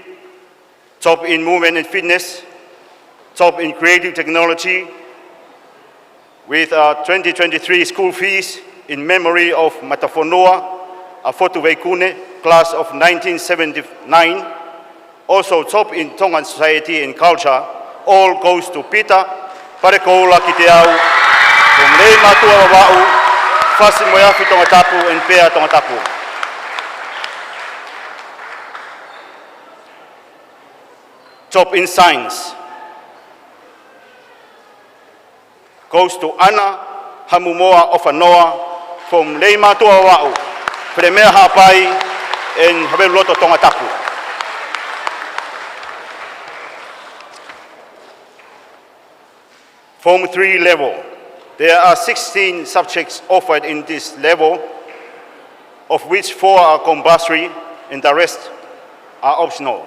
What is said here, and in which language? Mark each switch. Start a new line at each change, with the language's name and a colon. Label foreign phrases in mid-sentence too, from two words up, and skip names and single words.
English: Top in movement and fitness, top in creative technology with 2023 school fees in memory of Matafonua, Afotu Veikune, class of 1979. Also top in Tongan society and culture, all goes to Pita, Parekoula Kiteau, from Lei Matua Wawa'u, Fasi Moyafi Tongatapu and Pea Tongatapu. Top in science goes to Ana Hamumoa Ofanoa from Lei Matua Wawa'u, Premier Hapai and Habeloto Tongatapu. Form 3 level, there are 16 subjects offered in this level, of which 4 are compulsory and the rest are optionals.